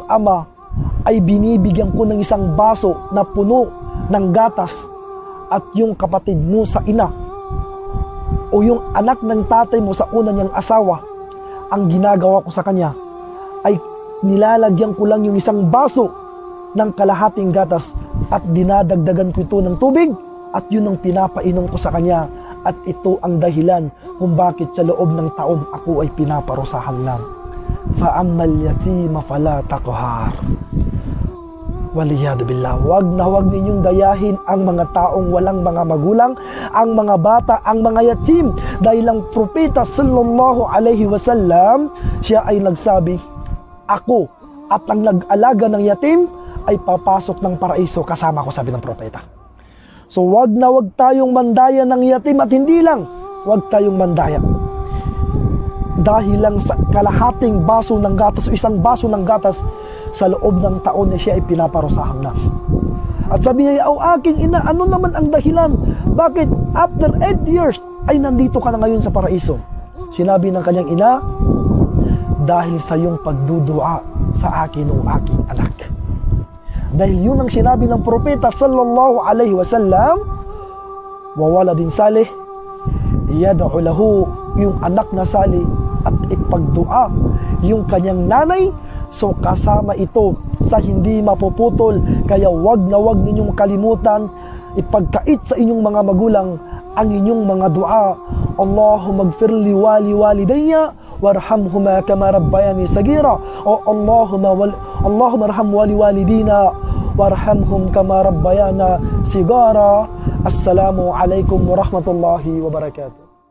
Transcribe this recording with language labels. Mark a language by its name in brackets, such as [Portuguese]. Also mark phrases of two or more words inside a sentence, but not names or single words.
[Filipino] ama ay binibigyan ko ng 1 baso na puno ng gatas, at yung kapatid mo sa ina o yung anak ng tatay mo sa una niyang asawa, ang ginagawa ko sa kanya ay nilalagyan ko lang yung 1 baso ng kalahating gatas at dinadagdagan ko ito ng tubig, at yun ang pinapainom ko sa kanya, at ito ang dahilan kung bakit sa loob ng taon ako ay pinaparusahan lang. [Arabic] فأما اليتيم فلا تقهر." والعياذ بالله. [Filipino] Wag ninyong dayahin ang mga taong walang mga magulang, ang mga bata, ang mga yatim, dahil ang propeta [Arabic] صلى الله عليه وسلم, [Filipino] siya ay nagsabi, "Ako at ang nag-alaga ng yatim ay papasok ng paraiso kasama ko," sabi ng propeta. So wag tayong mandaya ng yatim, at hindi lang wag tayong mandaya. dahil lang sa kalahating baso ng gatas o isang baso ng gatas sa loob ng taon na siya ay pinaparusahan na. At sabi niya, "O aking ina, ano naman ang dahilan? Bakit [English] after 8 years [Filipino] ay nandito ka na ngayon sa paraiso?" Sinabi ng kanyang ina, "Dahil sa iyong pagdudua sa akin o aking anak." Dahil yun ang sinabi ng propeta [Arabic] صلى الله عليه وسلم, "وولد صالح يدعو له," [Filipino] yung anak na salih at ipagdua yung kanyang nanay. So kasama ito sa hindi mapuputol. Kaya wag na wag ninyong kalimutan ipagkait sa inyong mga magulang ang inyong mga dua. [Arabic] اللهم اغفر لي ولوالدي وارحمهما كما ربياني صغيرا. O اللهم ارحم والدينا وارحمهم كما ربيانا صغارا. السلام عليكم ورحمة الله وبركاته.